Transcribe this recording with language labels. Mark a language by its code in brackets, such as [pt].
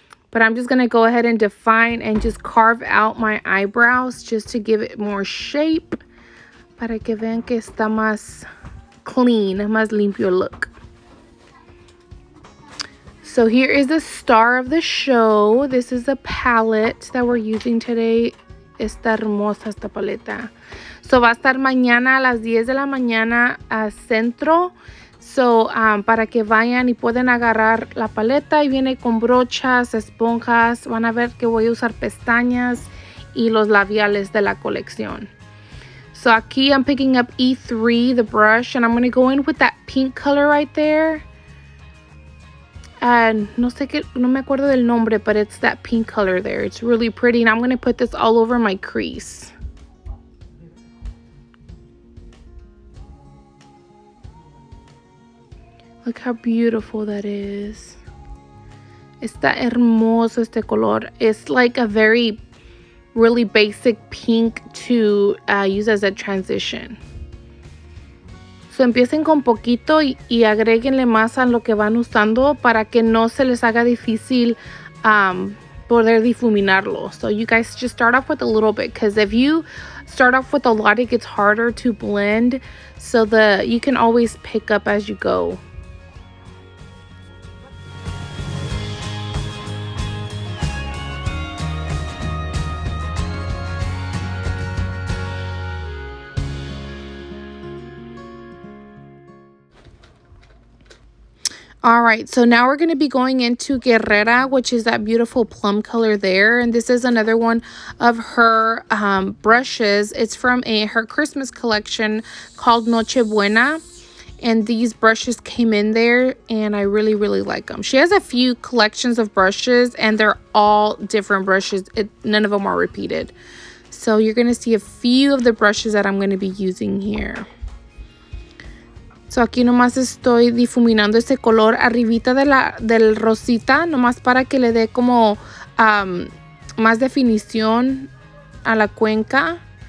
[en] But I'm just going to go ahead and define and just carve out my eyebrows just to give it more shape, [es] para que vean que está más clean, más limpio look. [en] So here is the star of the show. This is the palette that we're using today. [es] Está hermosa esta paleta. So va a estar mañana a las 10 de la mañana a centro. So para que vayan y pueden agarrar la paleta, y viene con brochas, esponjas. Van a ver que voy a usar pestañas y los labiales de la colección. [en] So aquí I'm picking up E3, the brush, and I'm going to go in with that pink color right there. [es] No sé qué, no me acuerdo del nombre, [en] but it's that pink color there. It's really pretty, and I'm going to put this all over my crease. Look how beautiful that is. [es] Está hermoso este color. [en] It's like a really basic pink to use as a transition. [es] So empiecen con poquito y agréguenle más a lo que van usando para que no se les haga difícil poder difuminarlo. [en] So you guys just start off with a little bit, because if you start off with a lot, it gets harder to blend. So you can always pick up as you go. All right, so now we're going to be going into Guerrera, which is that beautiful plum color there. And this is another one of her brushes. It's from her Christmas collection called Noche Buena. And these brushes came in there, and I really like them. She has a few collections of brushes, and they're all different brushes. None of them are repeated. So you're going to see a few of the brushes that I'm going to be using here. [es] So aquí nomás estoy difuminando este color arribita del rosita, nomás para que le dé como más definición a la cuenca.